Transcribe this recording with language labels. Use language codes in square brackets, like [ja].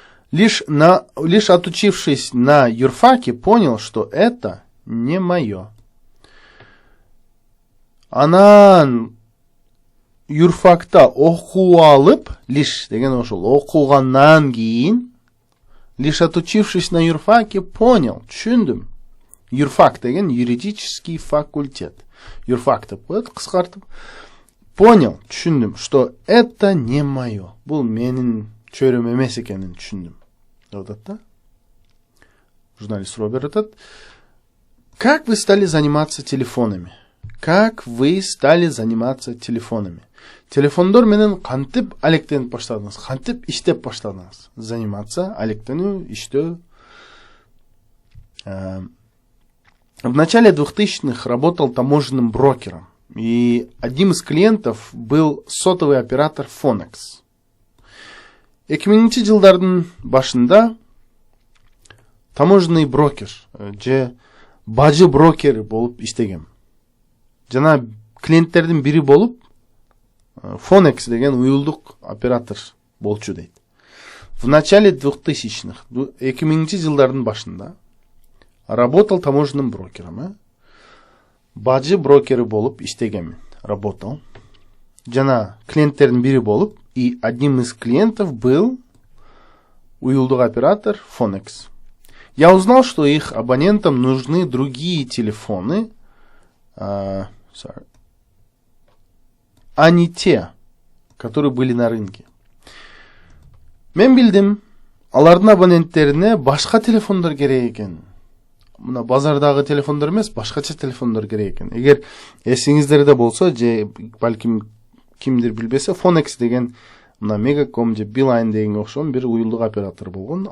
[ru] Лишь отучившись на юрфаке, понял, что это не мое. [ky] Анан юрфакта окуу алып, лишь деген ошол окугандан кийин, [ru] лишь отучившись на юрфаке, понял, [ky] түшүндүм. Юрфак деген [ru] юридический факультет. [ky] Юрфак деп коет, кыскартып. [ru] Понял, [ky] түшүндүм, [ru] что это не мое. [ky] Бул менин чөйрөм эмес экенин түшүндүм. Деп атат да. журналист суроо берип атат. [ru] Как вы стали заниматься телефонами? Как вы стали заниматься телефонами? [ky] Телефондор менен кантип алектенип баштадыңыз? Кантип иштеп баштадыңыз? Заниматься, алектенүү, иштөө. [ru] В начале 2000-х работал таможенным брокером. И одним из клиентов был сотовый оператор Phonex. [ky] 2000 жылдардын башында [ru] таможенный брокер, [ky] же бажы брокер болуп иштегем. Жана клиенттердин бири болуп Phonex деген уюлдук оператор болчу дейт. [ru] В начале 2000-х, [ky] 2000 жылдардын башында [ru] работал таможенным брокером. [ky] Бажы брокери болуп иштегем. Работал. Жана клиенттердин бири болуп, [ru] и одним из клиентов был [ky] уюлдук оператор Phonex. [ru] Я узнал, что их абонентам нужны другие телефоны, а не те, которые были на рынке. [ky] Мен билдим, алардын абоненттерине башка телефондор керек экен. Мына базардагы телефондор эмес, башкача телефондор керек экен. Эгер эсиңиздерде болсо, же балким кимдир билбесе, Phonex деген мына Megacom же Beeline дегенге окшогон бир уюлдук оператор болгон.